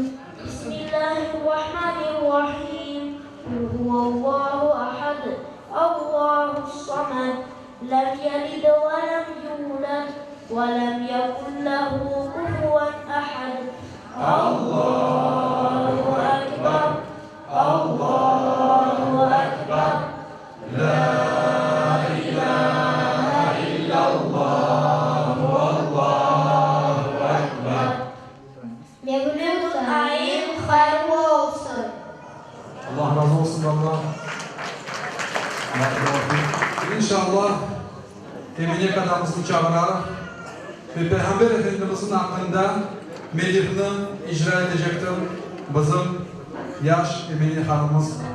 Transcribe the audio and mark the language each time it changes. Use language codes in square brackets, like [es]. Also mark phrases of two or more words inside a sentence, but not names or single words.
[ar] بسم الله الرحمن الرحيم قل هو الله أحد الله الصمد لم يلد ولم يولد ولم يكن له كفوا أحد. الله أكبر الله أكبر لا إله إلا الله والله أكبر. [tr] Mevlüt ayın hayırlı olsun. Allah razı olsun Allah. İnşallah Emine kadamızın çağırarak ve Peygamber Efendimiz'in hakkında medihini icra edecektir bizim yaş Emine hanımız.